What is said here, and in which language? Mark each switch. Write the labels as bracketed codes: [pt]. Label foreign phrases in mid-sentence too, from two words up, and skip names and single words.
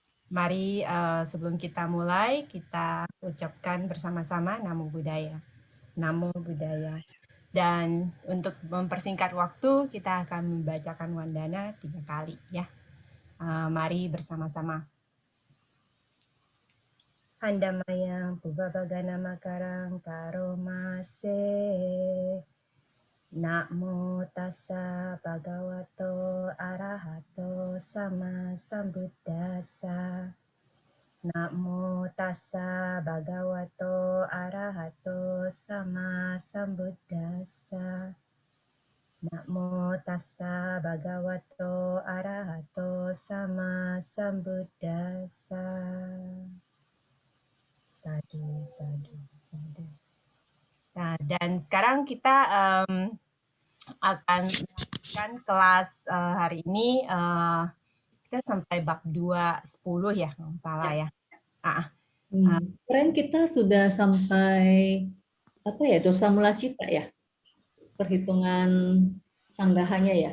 [id] Mari sebelum kita mulai, kita ucapkan bersama-sama [pi] Namo Buddhaya. Namo Buddhaya. [id] Dan untuk mempersingkat waktu, kita akan membacakan Wandana 3 kali ya. Mari bersama-sama. [pi] Handamaya Pubabagana Makarang Karomase. Namo tassa bhagavato arahato sama sambuddhassa. Namo tassa bhagavato arahato sama sambuddhassa. Namo tassa bhagavato arahato sama sambuddhassa. Sadhu, sadhu, sadhu. [id] Nah, dan sekarang kita akan melanjutkan kelas hari ini. Kita sampai bab 210 ya, kalau salah ya. Keren, kita sudah sampai apa ya, [pi] dosa mula cita [id] ya, perhitungan sanggahanya ya.